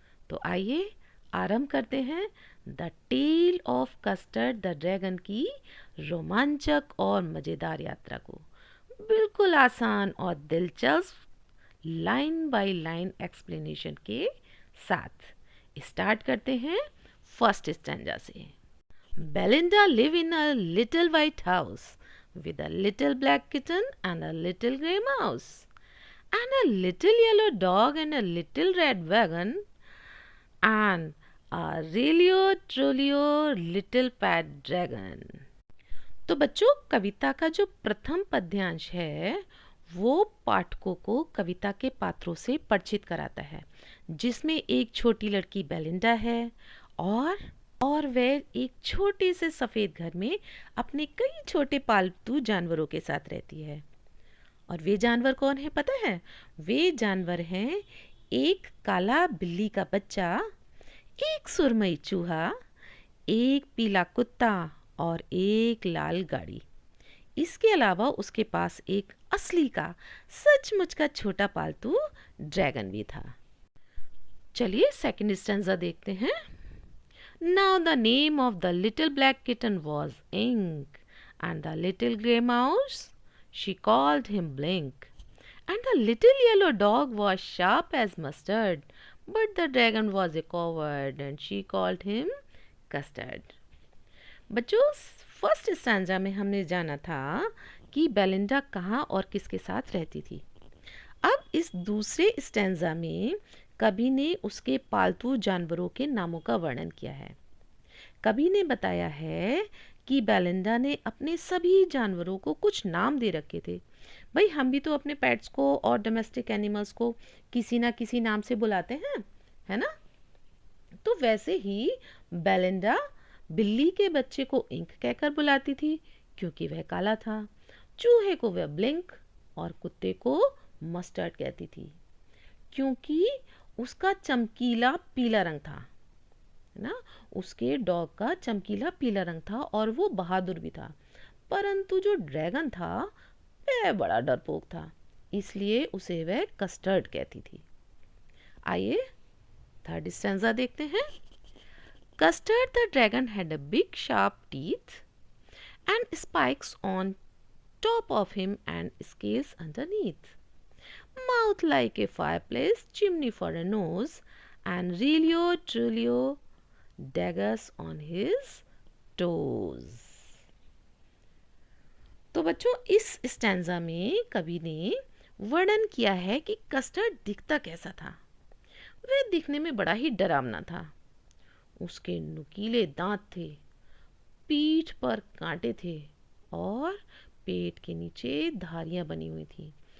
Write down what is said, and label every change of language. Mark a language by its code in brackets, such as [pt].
[hi] तो आइए आरंभ करते हैं the tell of custard the dragon की रोमांचक और मज़ेदार यात्रा को बिल्कुल आसान और दिलचस्प लाइन बाय लाइन एक्सप्लेनेशन के साथ। स्टार्ट करते हैं फर्स्ट स्टैंजा से। [en] Belinda live in a little white house with a little black kitten and a little grey mouse and a little yellow dog and a little red wagon and a Relio Trolio little pet dragon। [hi] तो बच्चों, कविता का जो प्रथम पद्यांश है वो पाठकों को कविता के पात्रों से परिचित कराता है, जिसमें एक छोटी लड़की बेलिंडा है और वह एक छोटे से सफ़ेद घर में अपने कई छोटे पालतू जानवरों के साथ रहती है। और वे जानवर कौन है पता है? वे जानवर हैं एक काला बिल्ली का बच्चा, एक सुरमई चूहा, एक पीला कुत्ता और एक लाल गाड़ी। इसके अलावा उसके पास एक असली का सचमुच का छोटा पालतू ड्रैगन भी था। चलिए सेकंड स्टैंजा देखते हैं। [en] Now the name of the little black kitten was Ink, and the little grey mouse, she called him Blink, and the little yellow dog was sharp as mustard, but the dragon was a coward, and she called him Custard। [hi] बच्चों, first stanza में हमने जाना था कि Belinda कहाँ और किसके साथ रहती थी। अब इस दूसरे स्टैंजा में कवि ने उसके पालतू जानवरों के नामों का वर्णन किया है। कवि ने बताया है कि बेलिंडा ने अपने सभी जानवरों को कुछ नाम दे रखे थे। भाई, हम भी तो अपने पेट्स को और डोमेस्टिक एनिमल्स को किसी ना किसी नाम से बुलाते हैं, है ना? तो वैसे ही बेलिंडा बिल्ली के बच्चे को इंक कहकर बुलाती थी क्योंकि वह काला था, चूहे को वह ब्लिंक और कुत्ते को मस्टर्ड कहती थी क्योंकि उसका चमकीला पीला रंग था, है ना? उसके डॉग का चमकीला पीला रंग था और वो बहादुर भी था। परंतु जो ड्रैगन था वह बड़ा डरपोक था, इसलिए उसे वह कस्टर्ड कहती थी। आइए थर्ड स्टैंजा देखते हैं। [en] Custard the dragon had a big sharp teeth and spikes on top of him and scales underneath, mouth like a fireplace, chimney for a nose, and Relio Trulio daggers on his toes। [hi] तो बच्चों, इस stanza में कवि ने वर्णन किया है कि कस्टर्ड दिखता कैसा था। वह दिखने में बड़ा ही डरावना था। उसके नुकीले दांत थे, पीठ पर कांटे थे और पेट के नीचे धारियां बनी हुई थी।